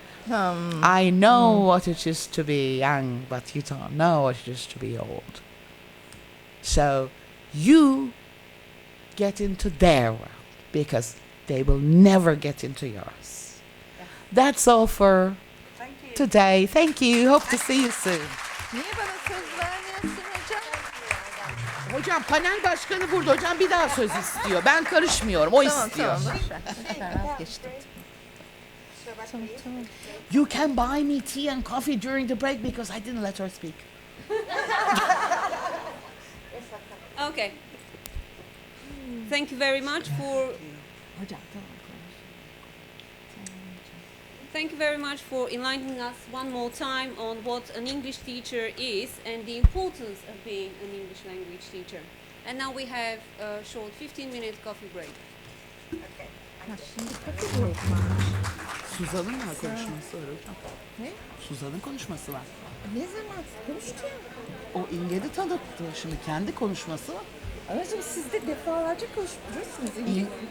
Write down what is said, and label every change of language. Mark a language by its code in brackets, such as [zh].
[en] I know what it is to be young, but you don't know what it is to be old. So you get into their world, because they will never get into yours. That's all for today. Thank you. Hope to see you soon. [tr] Niye bana söz vermiyorsun hocam? Hocam panel başkanı burada. Hocam bir daha söz istiyor. Ben karışmıyorum. O istiyor. Ben vazgeçtim. [en] You can buy me tea and coffee during the break because I didn't let her speak. Okay. Thank you very much for. Thank you very much for enlightening us one more time on what an English teacher is and the importance of being an English language teacher. And now we have a short 15-minute coffee break. [tr] Suzan'ın var konuşması var hocam. Ne? Suzan'ın konuşması var. Ne zaman konuştu ya? O İngilizce tanıttı. Şimdi kendi konuşması var. Anacığım siz de defalarca konuşuyorsunuz.